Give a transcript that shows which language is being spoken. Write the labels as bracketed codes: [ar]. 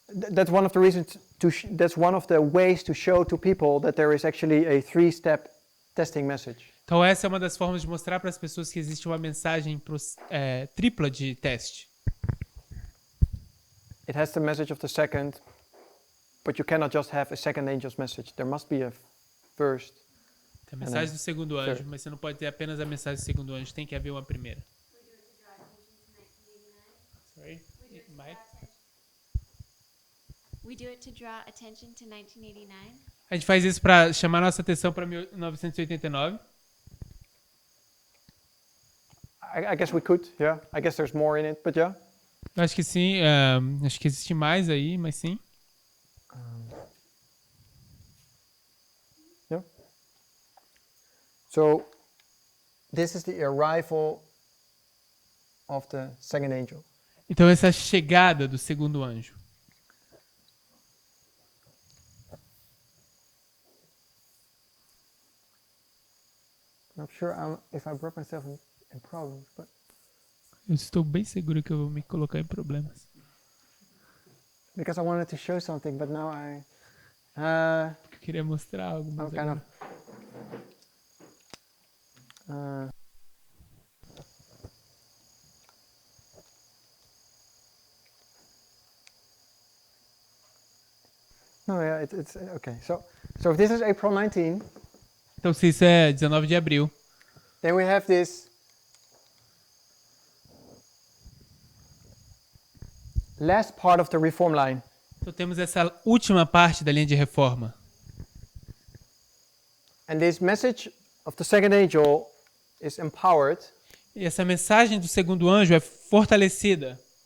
[en] That's one of the reasons that's one of the ways to show to people that there is actually a three-step testing message. [pt] Então essa é uma das formas de mostrar para as pessoas que existe uma mensagem tripla de teste. [en] It has the message of the second, but you cannot just have a second angel's message. There must be a first. [pt] Tem a mensagem do segundo anjo, mas você não pode ter apenas a mensagem do segundo anjo, tem que haver uma primeira. [en] Sorry, Mike? We do it to draw attention to 1989. [pt] A gente faz isso para chamar nossa atenção para 1989. [en] I guess we could, yeah. I guess there's more in it, but yeah. [pt] Acho que sim, acho que existe mais aí, mas sim. [en] Yeah. So, this is the arrival of the second angel. [pt] Então essa chegada do segundo anjo. [en] I'm not sure if I brought myself in problems, but [pt] Eu estou bem seguro que eu vou me colocar em problemas. [en] because I wanted to show something, but now [pt] Eu queria mostrar algo, mas [en] I'm kind [pt] agora- [en] of. No, yeah, it's okay. So if this is April 19, [pt] Então se isso é 19 de abril, [en] then we have this last part of the reform line. [pt] então temos essa última parte da linha de reforma. [en] And this message of the second angel is empowered [pt] E essa mensagem do segundo anjo é fortalecida.